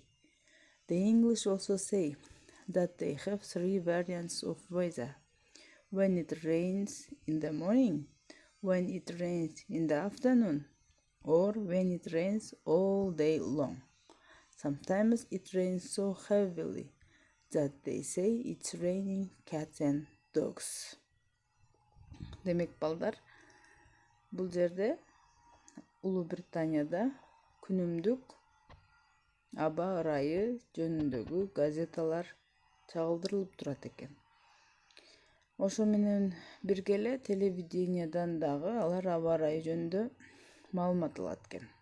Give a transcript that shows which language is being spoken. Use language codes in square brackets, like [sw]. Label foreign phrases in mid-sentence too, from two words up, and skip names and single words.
[en] The English also say that they have three variants of weather: when it rains in the morning, when it rains in the afternoon, or when it rains all day long. Sometimes it rains so heavily that they say it's raining cats and dogs. [ky] Демек, балдар, бул жерде Улуу Британияда күнүмдүк аба ырайы жөнүндөгү газеталар чагылдырылып турат экен. Ошо менен бирге эле телевидениядан дагы алар аба ырайы жөнүндө маалымат алат экен.